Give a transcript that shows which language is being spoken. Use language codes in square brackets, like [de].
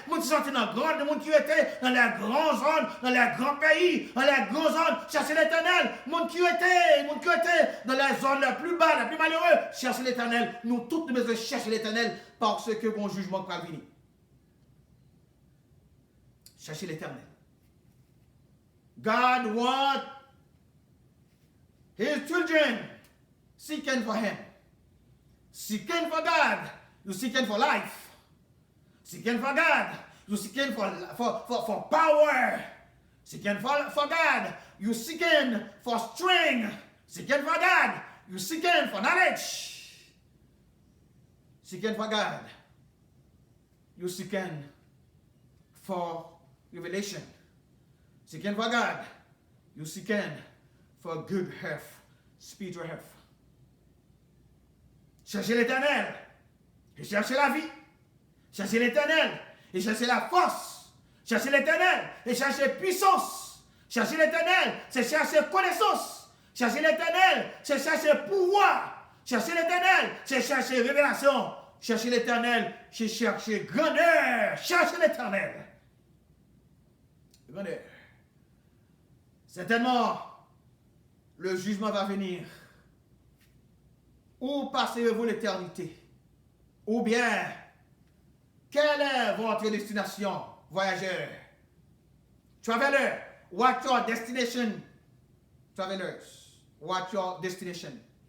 [fr] Moun qui sorti dans grande, moun qui était dans les grandes zones, dans les grands pays, dans les grandes zones, cherchez l'Éternel. Moun qui était dans les zones les plus bas, les plus malheureux, cherchez l'Éternel. Nous tous nous devons chercher l'Éternel parce que bon jugement va venir. Cherchez l'Éternel. [en] God wants His children seeking for Him. Seeking for God, you seeking for life. Seeking for God, you seeking for power. Seeking for God, you seeking for strength. Seeking for God, you seeking for knowledge. Seeking for God, you seeking for revelation. Seeking for God, you seeking for good health, spiritual health. [fr] Cherchez l'Éternel et cherchez la vie. Cherchez l'Éternel et cherchez la force. Cherchez l'Éternel et cherchez puissance. Cherchez l'Éternel, c'est chercher connaissance. Cherchez l'Éternel, c'est chercher pouvoir. Cherchez l'Éternel, c'est chercher révélation. Cherchez l'Éternel, c'est chercher grandeur. Cherchez l'Éternel. Grandeur. Certainement, le jugement va venir. Où passerez-vous l'éternité? Ou bien, quelle est votre destination, voyageur? [en] Traveler, what's your destination? Travelers, what's your destination?